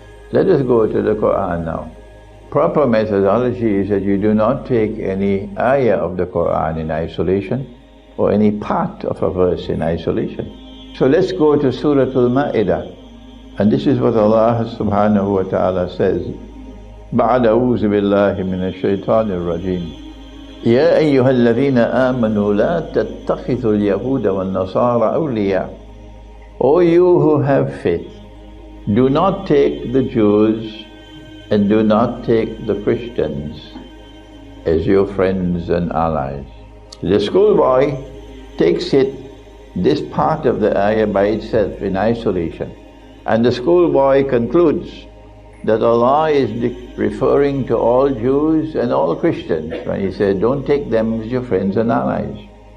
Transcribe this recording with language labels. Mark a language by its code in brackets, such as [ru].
[en] Let us go to the Quran now. Proper methodology is that you do not take any ayah of the Quran in isolation or any part of a verse in isolation. So let's go to Surah Al-Ma'idah. And this is what Allah subhanahu wa ta'ala says. [ar] بعد أعوذ بالله من الشيطان الرجيم يا أيها الذين آمنوا لا تتخذوا اليهود والنصارى أولياء. [en] O you who have faith, do not take the Jews and do not take the Christians as your friends and allies. The schoolboy takes this part of the ayah by itself in isolation, and the schoolboy concludes that Allah is referring to all Jews and all Christians when He said, don't take them as your friends and allies.